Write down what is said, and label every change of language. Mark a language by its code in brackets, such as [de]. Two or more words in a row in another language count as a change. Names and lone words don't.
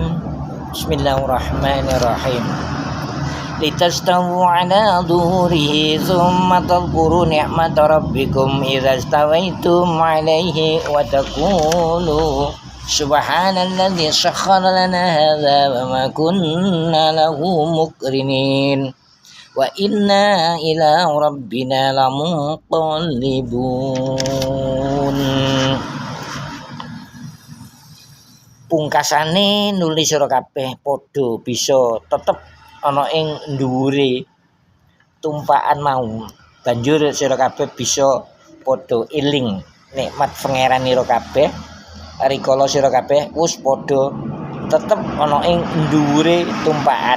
[ar] بسم الله الرحمن الرحيم. لتستووا على ظهوره ثم تذكروا نعمة ربكم إذا استويتم عليه وتقولوا سبحان الذي سخر لنا هذا وما كنا له مقرنين وإنا إلى ربنا لمنقلبون. [jv] Pungkasane nuli sira kabeh padha bisa tetep ana ing dhuwure tumpakan mau. Banjur sira kabeh bisa padha eling nikmat pangeranira kabeh rikala sira kabeh wis padha tetep ana ing dhuwure tumpakan.